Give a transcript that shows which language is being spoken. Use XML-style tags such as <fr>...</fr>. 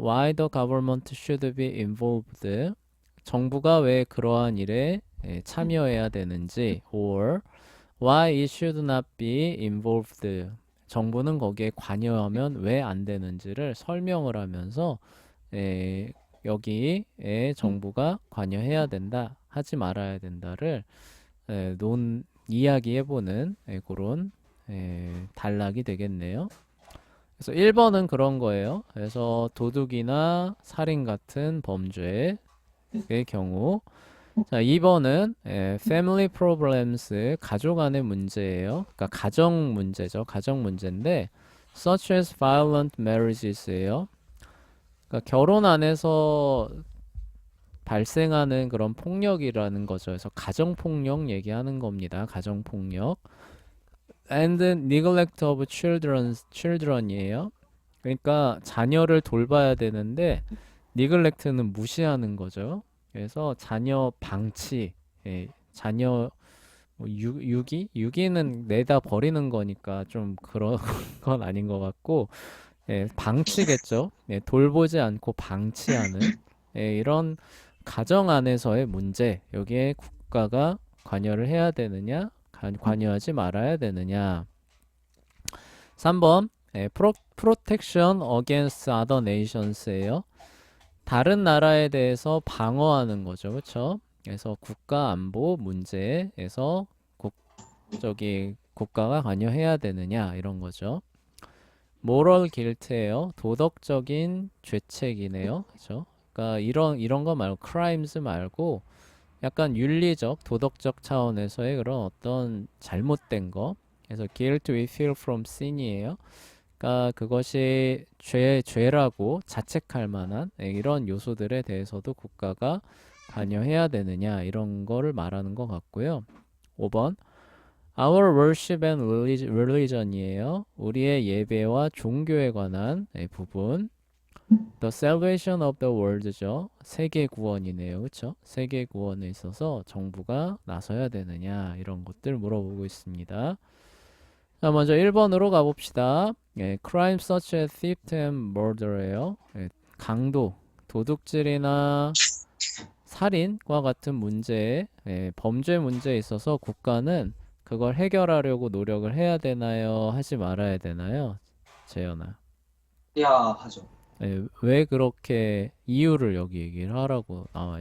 <en>Why the government should be involved</en> <ko>정부가 왜 그러한 일에 참여해야 되는지</ko> <en>or why it should not be involved</en> <ko>정부는 거기에 관여하면 왜 안 되는지를 설명을 하면서 에, 여기에 정부가 관여해야 된다 하지 말아야 된다를 이야기해보는 그런 단락이 되겠네요. 그래서 1번은 그런 거예요. 그래서 도둑이나 살인 같은 범죄의 경우. 자, 2번은</ko> <en>family problems,</en> <ko>가족 안의 문제예요. 그러니까 가정 문제죠. 가정 문제인데</ko> <en>such as violent marriages</en> <ko>예요. 그러니까 결혼 안에서 발생하는 그런 폭력이라는 거죠. 그래서 가정 폭력 얘기하는 겁니다. 가정 폭력.</ko> <en>And neglect of children</en> <ko>이에요. 그러니까 자녀를 돌봐야 되는데 니글렉트는 무시하는 거죠. 그래서 자녀 방치, 자녀 유기? 유기는 내다 버리는 거니까 좀 그런 건 아닌 것 같고, 방치겠죠. 돌보지 않고 방치하는 이런 가정 안에서의 문제, 여기에 국가가 관여를 해야 되느냐, 관여하지 말아야 되느냐. 3번,</ko> <en>protection against other nations</en> <ko>예요. 다른 나라에 대해서 방어하는 거죠. 그렇죠? 그래서 국가 안보 문제에서 국가가 관여해야 되느냐 이런 거죠.</ko> <en>moral guilt</en> <ko>예요. 도덕적인 죄책이네요. 그렇죠? 그러니까 이런 거 말고 crimes 말고 약간 윤리적, 도덕적 차원에서의 그런 어떤 잘못된 거. 그래서</ko> <en>guilt we feel from sin</en> <ko>이에요. 그러니까 그것이 죄라고 자책할 만한 이런 요소들에 대해서도 국가가 관여해야 되느냐 이런 거를 말하는 것 같고요. 5번</ko> <en>Our worship and religion</en> <ko>이에요. 우리의 예배와 종교에 관한 부분.</ko> <en>The salvation of the world</en> <ko>죠. 세계 구원이네요. 그렇죠? 세계 구원에 있어서 정부가 나서야 되느냐 이런 것들 물어보고 있습니다. 자, 먼저 1번으로 가봅시다.</ko> <en>crime such as theft and murder</en> <ko>예요. 강도, 도둑질이나 살인과 같은 문제에, 범죄 문제에 있어서 국가는 그걸 해결하려고 노력을 해야 되나요? 하지 말아야 되나요? 재현아. 해야 하죠. 왜 그렇게 이유를 여기 얘기를 하라고 나와</ko>